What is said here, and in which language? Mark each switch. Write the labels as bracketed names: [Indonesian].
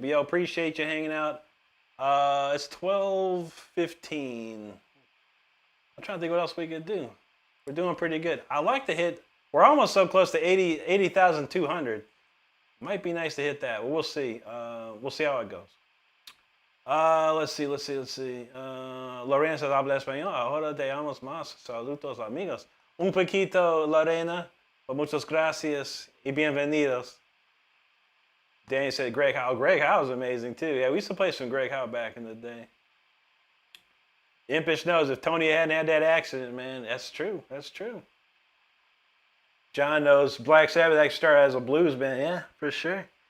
[English] But yo, appreciate you hanging out. It's 12:15. I'm trying to think what else we could do. We're doing pretty good. I like to hit. We're almost so close to 80,200. Might be nice to hit that. We'll see. We'll see how it goes. Let's see. Lorena says, [Spanish] habla español. Ahora te llamo más. Saludos, amigos. Un poquito, Lorena. But muchas gracias y bienvenidos. [English] Danny said Greg Howe. Greg Howe is amazing, too. Yeah, we used to play some Greg Howe back in the day. Impish knows if Tony hadn't had that accident, man, that's true. That's true. John knows Black Sabbath actually started as a blues band. Yeah, for sure.